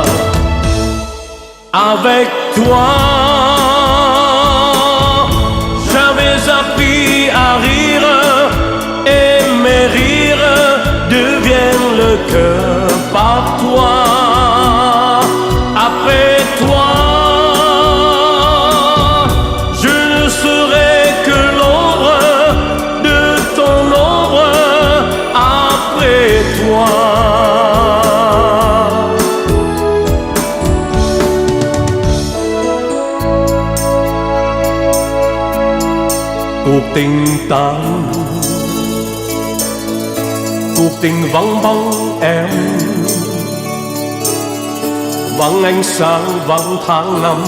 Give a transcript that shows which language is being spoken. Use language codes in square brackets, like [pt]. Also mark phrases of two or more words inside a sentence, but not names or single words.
[fr] Avec toi, j'avais appris à rire, et mes rires deviennent le cœur par toi. Après toi, je ne serai que l'ombre de ton ombre. Après toi, [vi] cuộc tình ta, cuộc tình vắng bóng em, vắng ánh sáng vắng tháng năm.